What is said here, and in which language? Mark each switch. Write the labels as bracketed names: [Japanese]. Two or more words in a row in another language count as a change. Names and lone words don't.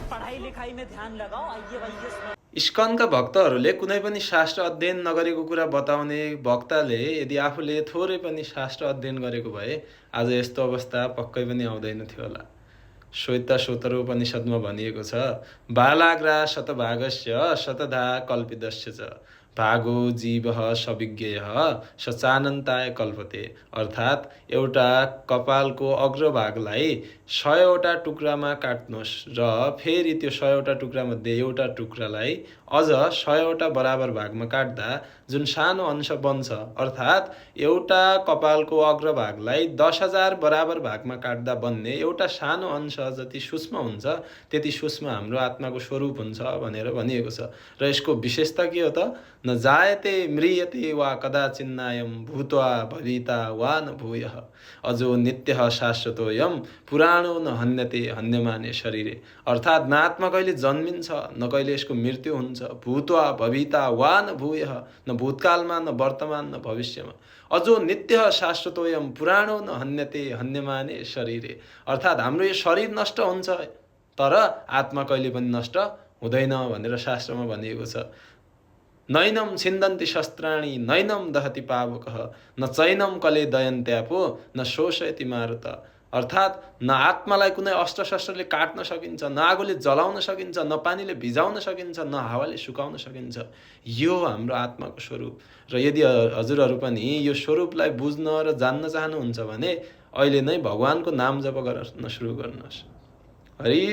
[Nepali] पढाई लेखाइमा ध्यान लगाऊ आइए इस्कनका भक्तहरूले कुनै पनि शास्त्र अध्ययन नगरेको कुरा बताउने वक्ताले यदि आफूले थोरै पनि शास्त्र अध्ययन गरेको भए आज यस्तो अवस्था पक्कै पनि आउँदैन थियो होला। श्वेतशोतरोपनिषद्मा भनिएको छ [Sanskrit] बालाग्रा शतभागस्य शतधा कल्पितस्य च भागो जीवः सविज्ञेयः सचानन्ताय कल्पते। [Nepali] अर्थात् एउटा कपालको अग्रभागलाई 100वटा टुक्रामा काट्नुहोस् र फेरि त्यो 100वटा टुक्रामध्ये एउटा टुक्रालाई अझ 100वटा बराबर भागमा काट्दा जुन सानो अंश बन्छ, अर्थात् एउटा कपालको अग्रभागलाई 10,000 बराबर भागमा काट्दा बन्ने एउटा सानो अंश जति सूक्ष्म हुन्छ त्यति सूक्ष्म हाम्रो आत्माको स्वरूप हुन्छ भनेर भनिएको छ। र यसको विशेषता के हो त? [Sanskrit] न जायते म्रियते वा कदाचिन्नायम भूत्वा भविता वा न भूयः अजो नित्यः शाश्वतोऽयं पुराणो न हन्यते हन्यमाने शरीरे। [Nepali] अर्थात् न आत्मा कहिले जन्मिन्छ न कहिले यसको मृत्यु हुन्छ। [Sanskrit] भूत्वा भविता वा न भूयः, [Nepali] न भूतकालमा न वर्तमान न भविष्यमा। [Sanskrit] अजो नित्यः शाश्वतोऽयं पुराणो न हन्यते हन्यमाने शरीरे। [Nepali] अर्थात् हाम्रो यो शरीर नष्ट हुन्छ तर आत्मा कहिले पनि नष्ट हुँदैन भनेर शास्त्रमा भनिएको छ। [Sanskrit] नैनम छिन्दन्ति शस्त्राणि नैनम दहति पावकः न चैनम कले दयन्त्यापो न शोषयति मारुत। [Nepali] अर्थात् न आत्मालाई कुनै अस्त्र शस्त्रले काट्न सकिन्छ, न आगोले जलाउन सकिन्छ, न पानीले भिजाउन सकिन्छ, न हावाले सुकाउन सकिन्छ। यो हाम्रो आत्माको स्वरूप। र यदि हजुरहरू पनि यो स्वरूपलाई बुझ्न र जान्न चाहनुहुन्छ भने अहिले नै भगवानको नाम जप गर्न सुरु गर्नुहोस्।